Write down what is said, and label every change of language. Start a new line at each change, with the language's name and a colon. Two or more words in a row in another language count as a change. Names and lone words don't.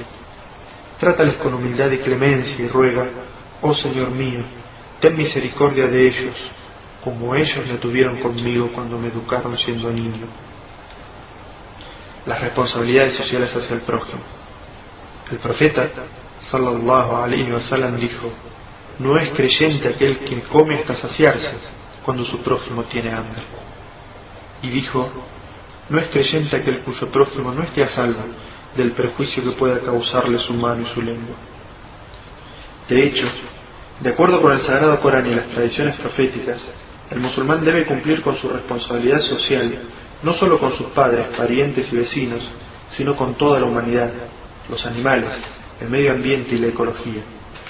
Spanish: Trátales con humildad y clemencia y ruega: oh Señor mío, ten misericordia de ellos, como ellos la tuvieron conmigo cuando me educaron siendo niño. Las responsabilidades sociales hacia el prójimo. El profeta
Arabic: صلى الله عليه وسلم
Spanish: dijo: no es creyente aquel quien come hasta saciarse cuando su prójimo tiene hambre. Y dijo: no es creyente aquel cuyo prójimo no esté a salvo del perjuicio que pueda causarle su mano y su lengua. De hecho, de acuerdo con el Sagrado Corán y las tradiciones proféticas, el musulmán debe cumplir con su responsabilidad social, no solo con sus padres, parientes y vecinos, sino con toda la humanidad, los animales, el medio ambiente y la ecología.